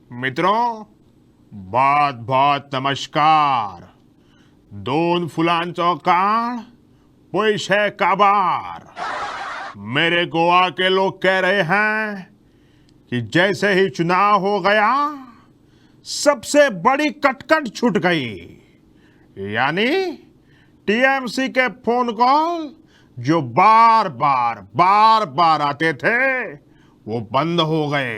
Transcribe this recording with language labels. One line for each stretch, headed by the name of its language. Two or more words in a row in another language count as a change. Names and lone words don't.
Hindi: मित्रों, बहुत बहुत नमस्कार.
Konkani: दोन फुलांचो काळ, पैसे काबार.
Hindi: मेरे गोवा के लोग कह रहे हैं कि जैसे ही चुनाव हो गया, सबसे बड़ी कटकट छूट गई. यानी टीएमसी के
English: phone call
Hindi: जो बार बार आते थे, वो बंद हो गए.